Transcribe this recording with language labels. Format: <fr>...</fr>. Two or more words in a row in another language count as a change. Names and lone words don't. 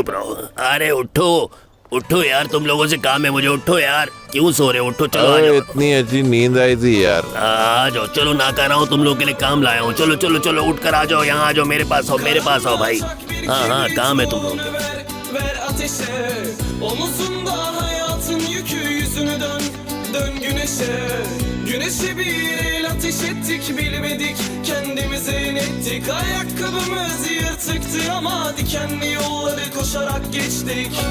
<hi>चुप रहो। अरे उठो उठो यार, तुम लोगों से काम है मुझे। उठो यार, क्यों सो रहे हो? उठो, चलो आ जाओ। इतनी अच्छी नींद आई थी यार। आ जाओ, चलो ना कर रहा हूँ, तुम लोगों के लिए काम लाया हूँ। चलो चलो चलो, उठ कर आ जाओ, यहाँ आ जाओ, मेरे पास आओ, मेरे पास आओ भाई। हाँ हाँ, काम है तुम लोगों के।</hi> <tr>Dön güneşe, güneşe bir el ateş ettik, bilmedik kendimize inettik. Ayakkabımız yırtıktı ama dikenli yolları koşarak geçtik.</tr>